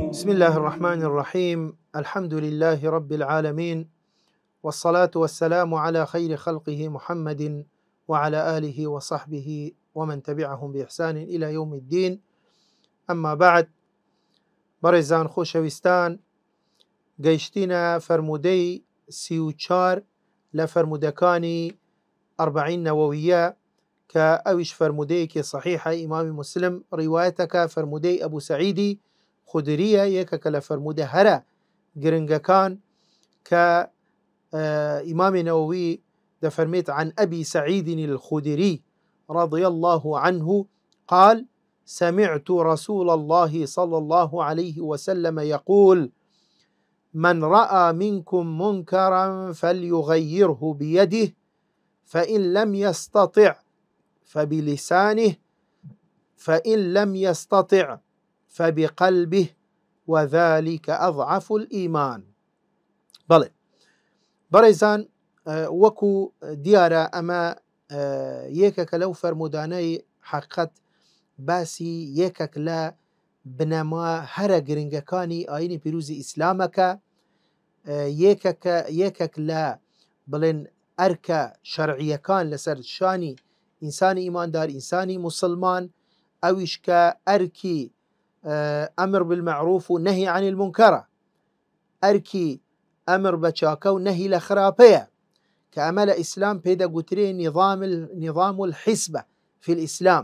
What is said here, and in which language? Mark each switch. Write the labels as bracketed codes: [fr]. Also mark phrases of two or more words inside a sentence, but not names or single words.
[ar] بسم الله الرحمن الرحيم. الحمد لله رب العالمين، والصلاة والسلام على خير خلقه محمد وعلى آله وصحبه ومن تبعهم بإحسان إلى يوم الدين. أما بعد، [ckb] برزان خوشوستان، گەیشتینە فرمودەی 34 لە فرمودەکانی 40 نەوەویە کە ئەویش فرمودەیەکی صحیحە ئیمامی مسلم ڕیوایەتەکە، فرمودەی ئەبوو سەعیدی خودریە، یەکێکە لە فرمودە هەرە گرنگەکان کە ئیمامی نەوەوی دەفەرمێت [ar] عن أبي سعيد الخدري رضي الله عنه قال سمعت رسول الله صلى الله عليه وسلم يقول من رأى منكم منكرا فليغيره بيده فإن لم يستطع فبلسانه فإن لم يستطع فبقلبه وذلك أضعف الإيمان. [ckb] بەڵێ بەڕێزان، وەکو دیارە ئەمە یەکێکە لەو فەرمودانەی حەقیقەت باسی یەکێک لە بنەما هەرە گرنگەکانی ئاینی پیرۆزی ئیسلامەکە، یەکێک لە بڵێن ئەرکە شەرعیەکان لەسەر شانی ئینسانی ئیماندار، ئینسانی مسلمان، ئەویش کە ئەرکی [ar] ئەمر بالمەعروف و نەهی عن المنکەرە، [ckb] ئەرکی ئەمر بە چاکە و نەهی لە خراپەیە، کە ئەمە لە ئیسلام پێدەگوترێ [ar] نظام الحیسبە فی الئیسلام.